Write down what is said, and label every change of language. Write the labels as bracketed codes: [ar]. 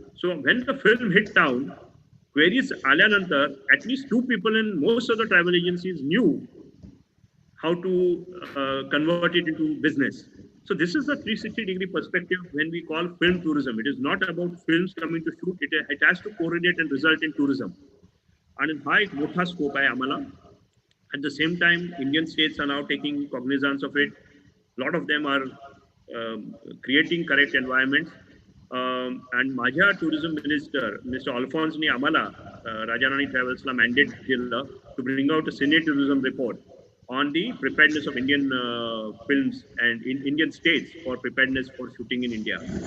[en] so when the film hit town, [mr] queries आल्यानंतर [en] At least 2 people in most of the travel agencies knew how to convert it into business. So this is a 360-degree perspective when we call film tourism. It is not about films coming to shoot. It has to correlate and result in tourism. [mr] And हा एक मोठा scope आहे आम्हाला. [en] At the same time, Indian states are now taking cognizance of it. A lot of them are creating correct environments. And माझ्या tourism minister, Mr. Alphonse ने आम्हाला Rajarani Travelsला mandate दिलं to bring out a Senate tourism report on the preparedness of Indian films and in Indian states for preparedness for shooting in India.